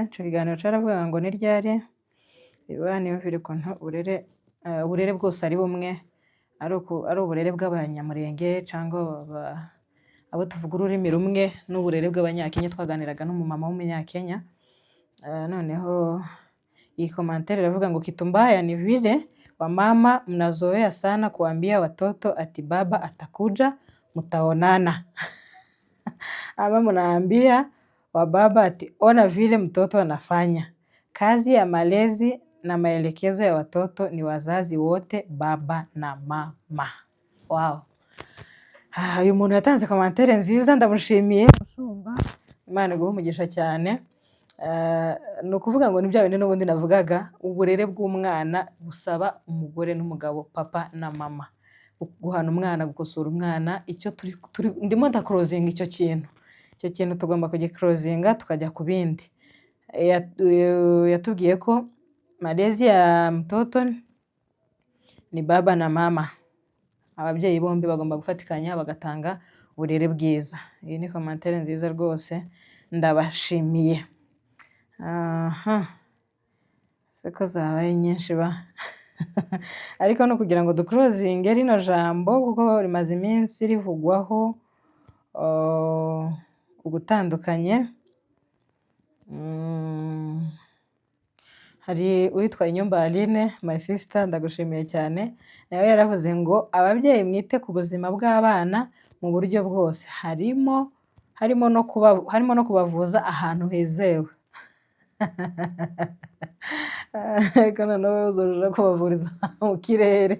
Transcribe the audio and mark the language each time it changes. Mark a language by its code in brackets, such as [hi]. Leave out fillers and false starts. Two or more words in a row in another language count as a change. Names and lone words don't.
[rw] Ico kiganiro caravugaga ngo ni ryari niyumvire ukuntu uburere bwose ari bumwe, ari uburere bw'Abanyamulenge cyangwa abo tuvuga ururimi rumwe n'uburere bw'Abanyakenya. Twaganiraga n'umumama w'Umunyakenya. Noneho iyi komantere iravuga ngo [sw] kitu mbaya ni vile wamama mnazoea sana kuambia watoto ati baba atakuja mtaonana ama mnaambia wa baba ati ona vile mtoto anafanya. Kazi ya malezi na maelekezo ya watoto ni wazazi wote, baba na mama. Wow. [rw] Uyu muntu yatanze komantere nziza, ndamushimiye. Imana iguhe umugisha cyane. Ni ukuvuga ngo ni bya bindi n'ubundi navugaga, uburere bw'umwana busaba umugore n'umugabo, papa na mama. Guhana umwana, gukosora umwana, icyo ndimo ndakorozinga icyo kintu tugomba kugikorozinga tukajya ku bindi. Yatubwiye ko [sw] malezi ya mtoto ni baba na mama. [rw] Ababyeyi bombi bagomba gufatikanya bagatanga uburere bwiza. Iyi ni komantere nziza rwose, ndabashimiye. Seko zabaye nyinshi ba ariko no kugira ngo dukorozinge rino jambo kuko rimaze iminsi rivugwaho ugutandukanye. Hari uwitwa Inyumba Aline, [en] my sister, [rw] ndagushimiye cyane. Nawe yaravuze ngo ababyeyi mwite ku buzima bw'abana mu buryo bwose, harimo no kubavuza ahantu hizewe. Ariko noneho uzoja kubavuriza mu kirere.